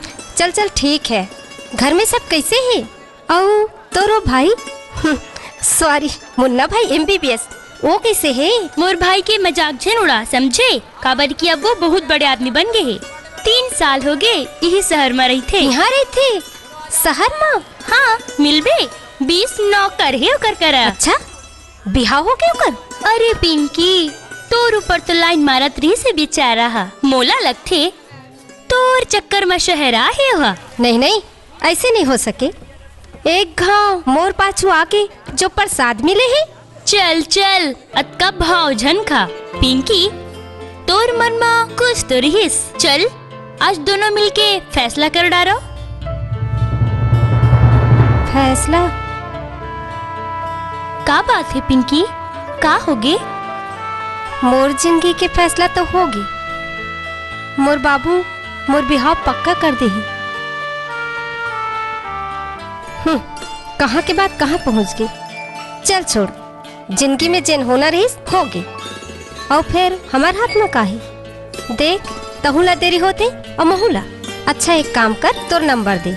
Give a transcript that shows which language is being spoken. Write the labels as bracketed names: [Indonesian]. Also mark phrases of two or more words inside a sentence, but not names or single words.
[Chhattisgarhi] चल चल ठीक है। घर में सब कैसे है? औ तोरो भाई सॉरी मुन्ना भाई MBBS वो कैसे है? मोर भाई के मजाक झन उड़ा समझे, काबर की अब वो बहुत बड़े आदमी बन गए हैं। 3 साल हो गए यही शहर में रही थे। यहाँ रही थे शहर में? हाँ मिलबे 20 नौकर है ओकर करा। अच्छा बिहाव हो गया ओकर? अरे पिंकी तोर ऊपर तो लाइन मारत रही से बेचारा, मोला लगथे तोर चक्कर में शहर आहे हुआ। नहीं नहीं ऐसे नहीं हो सके। एक घाव मोर पाछू आके जो प्रसाद मिले है। चल चल अतका भाव झन खा। पिंकी तोर मन में कुछ तो रहीस। चल आज दोनों मिलके फैसला कर डारो। फैसला? का बात है पिंकी, का होगे? मोर जिंदगी के फैसला तो होगी। मोर बाबू मोर बिहाव पक्का कर दे। कहाँ के बाद कहाँ पहुँच गई। चल छोड़, जिंदगी में जिन होना रही होगी, और फिर हमारे हाथ में काहे। देख तहुला देरी होते और महुला। अच्छा एक काम कर, तोर नंबर दे।